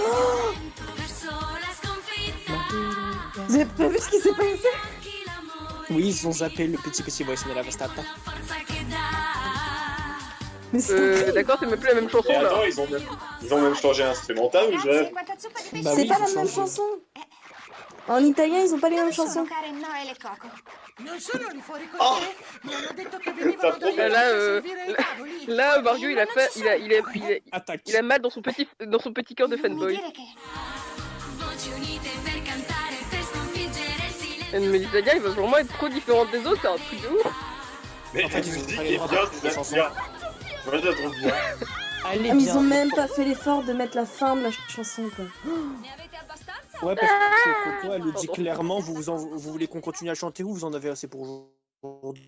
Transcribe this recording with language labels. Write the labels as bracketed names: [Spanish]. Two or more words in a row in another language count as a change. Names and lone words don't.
[French] Vous avez pas vu ce qui s'est passé? Oui, ils ont zappé le petit voice de la Vastata. Mais c'est D'accord, c'est même plus la même chanson Et là. attends, ils ont même changé l'instrumental ou je rêve? Bah c'est oui, pas ils la ont même changé. chanson. En italien, ils ont pas les mêmes chansons. [Italian] Karen, Noel e Coco? Non sono lì fuori con Oh! te. Mi hanno detto che venivano da io [French] Là, [Italian] per euh, servire i tavoli. [French] Là Mario Attaque. il a mal dans son petit cœur de [Italian] Mi [French] fanboy. [Italian] dire che... [French] Mais les Italiens ils veulent vraiment être trop différents des autres, c'est un truc de ouf. Mais En fait, la ils ont musique pas est les droits bien, de c'est chanson. bien. Moi, je la trouve bien. Elle est Ah, mais ils bien. ont même pas fait l'effort de mettre la fin de la chanson, quoi. Ouais, parce que Coco, elle le dit clairement, vous voulez qu'on continue à chanter ou vous en avez assez pour aujourd'hui?